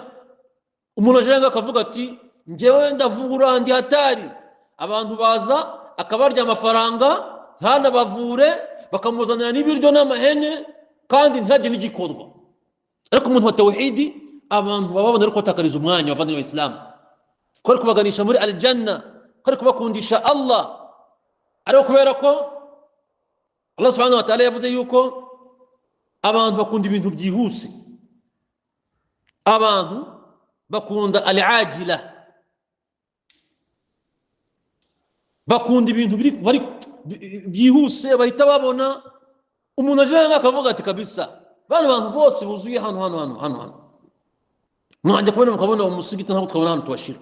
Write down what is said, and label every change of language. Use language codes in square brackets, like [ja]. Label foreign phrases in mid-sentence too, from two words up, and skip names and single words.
[rw] Umuntu aje akavuga ati njyewe ndavura ndi hatari, abantu baza akabarya amafaranga ntanabavure, bakamuzanira n'ibiryo n'amahene kandi ntihagire n'igikorwa. Ariko umuntu wa tawhidi abantu bababona ariko batakariza umwanya bavandimwe b'Islam, ko ari kubaganisha muri aljanna, ko ari kubakundisha Allah. Ariko kubera ko [ar] الله سبحانه وتعالى [rw] yavuze yuko abantu bakunda ibintu byihuse, abantu bakunda al-ajila, bakunda ibintu bari byihuse, bahita babona. Umuntu aje akavuga ati kabisa bano bantu bose buzuye hano mwajya kubona mukabona umusigiti ntabwo twabona hano tubashira.